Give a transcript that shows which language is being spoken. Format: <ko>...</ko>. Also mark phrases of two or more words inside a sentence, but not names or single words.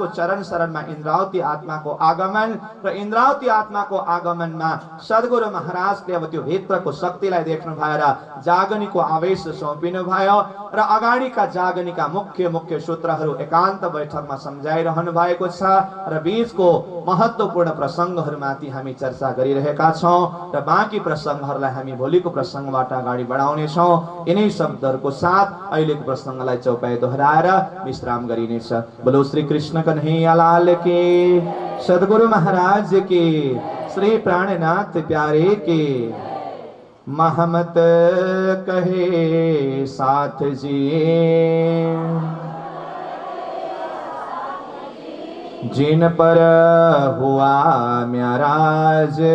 <ne>चरण शरणमा इन्द्रावती आत्माको आगमन र इन्द्रावती आत्माको आगमनमा सद्गुरु महाराजले अब त्यो भित्रको शक्तिलाई देख्नु भएर जागनीको आवेश सुम्पिनु भयो र अगाडिका जागनीका मुख्य सूत्रहरू एकान्त बैठकमा सम्झाइरहनु भएको छ र बीचको महत्त्वपूर्ण प्रसङ्गहरूमाथि हामी चर्चा गरिरहेका छौं र बाँकी प्रसङ्गहरूलाई हामी भोलिको प्रसङ्गबाट अगाडि बढाउने छौं। यिनै शब्दहरूको साथ अहिलेको प्रसङ्गलाई चौपाई दोहोऱ्याएर विश्राम गरिनेछ।</ne> <hi>बोलो श्री कृष्ण कन्हैया लाल की, सद्गुरु महाराज की, श्री प्राणनाथ प्यारे की। महमत कहे साथ जिए जिन पर हुआ म्याराज,</hi>